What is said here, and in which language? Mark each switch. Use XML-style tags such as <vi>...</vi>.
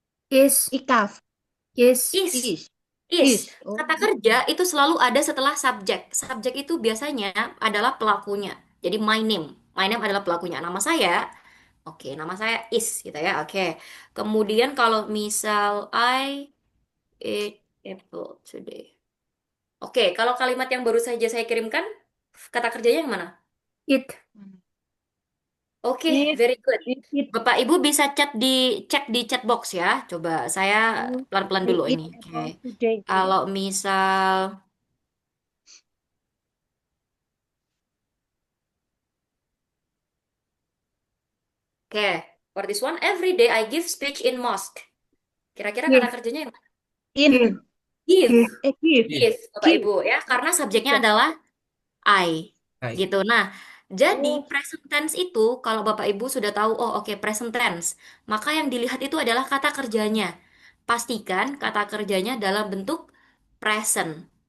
<en>Is. Ikaf. Is. Is. Is.</en> <id>Kata kerja itu selalu ada setelah subjek. Subjek itu biasanya adalah pelakunya. Jadi my name. My name adalah pelakunya. Nama saya, oke, nama saya is gitu ya. Oke. Kemudian kalau misal</id> <en>I ate apple today.</en> <id>Oke, kalau kalimat yang baru saja saya kirimkan, kata kerjanya yang mana?</id> <en>Eat.</en> <id>Oke,</id> <en>very good.</en> <id>Bapak Ibu bisa cek di chat box ya. Coba saya pelan-pelan dulu ini. Oke. Kalau misal</id> <en>oke, for this one every day I give speech in mosque.</en> <id>Kira-kira kata</id> <en>Give.</en> <id>kerjanya yang mana?</id> <en>In. Give. Give.</en> <id>Give, Bapak Ibu ya, karena subjeknya adalah I. Hai. Gitu. Nah, jadi present tense itu kalau Bapak Ibu sudah tahu, oh oke, present tense, maka yang dilihat itu adalah kata kerjanya. Pastikan kata kerjanya dalam bentuk present.</id>